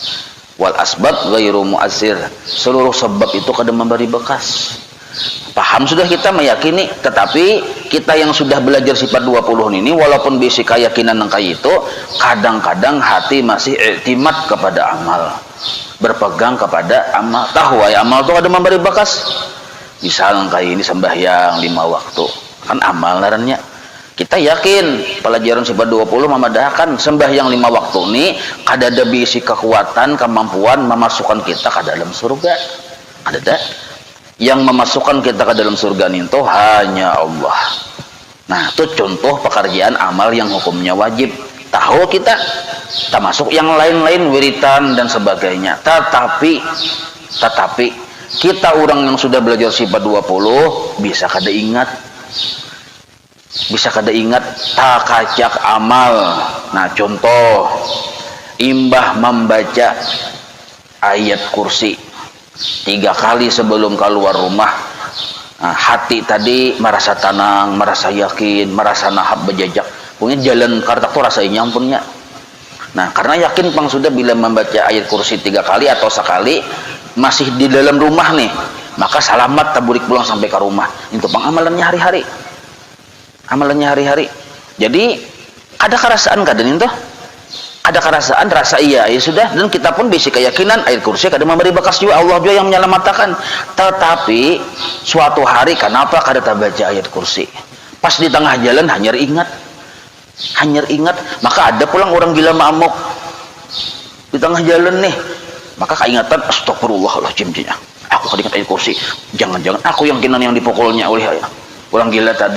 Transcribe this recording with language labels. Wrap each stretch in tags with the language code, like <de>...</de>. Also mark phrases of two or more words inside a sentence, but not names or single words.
<ar>Wal asbab ghairu mu'assir,</ar> <id>seluruh sebab itu kadang memberi bekas.</id> <bjn>Paham sudah kita meyakini, tetapi kita yang sudah belajar sifat 20 ini walaupun bisi keyakinan nang kayak itu, kadang-kadang hati masih iktimad kepada amal, berpegang kepada amal. Tahu ya amal itu ada memberi bekas. Misal kayak ini sembahyang 5 waktu, kan amal narannya. Kita yakin pelajaran sifat 20 memadahkan sembahyang 5 waktu ini kada ada bisi kekuatan, kemampuan memasukkan kita ke dalam surga. Ada tak? Yang memasukkan kita ke dalam surga itu hanya Allah. Nah, itu contoh pekerjaan amal yang hukumnya wajib. Tahu kita termasuk yang lain-lain wiritan dan sebagainya. Tetapi kita orang yang sudah belajar sifat 20 bisa kada ingat tak kacak amal. Nah, contoh imbah membaca ayat kursi 3 kali sebelum keluar rumah. Nah, hati tadi merasa tenang, merasa yakin, merasa nahap berjajak. Pokoknya jalan kartak tuh rasanya ampunnya. Nah, karena yakin pang sudah bila membaca ayat kursi 3 kali atau sekali masih di dalam rumah nih, maka selamat taburik pulang sampai ke rumah. Itu pang amalannya hari-hari. Jadi ada kerasaan kadang itu. Ada kerasaan rasa iya ya sudah, dan kita pun basic keyakinan ayat kursi kadang memberi bekas juga, Allah juga yang menyelamatkan. Tetapi suatu hari kenapa kada baca ayat kursi, pas di tengah jalan hanyar ingat, maka ada pulang orang gila mabuk di tengah jalan nih, maka keingatan astagfirullahaladzim, aku kadingat ayat kursi, jangan-jangan aku yang kinan yang dipukulnya oleh orang gila tadi.</bjn>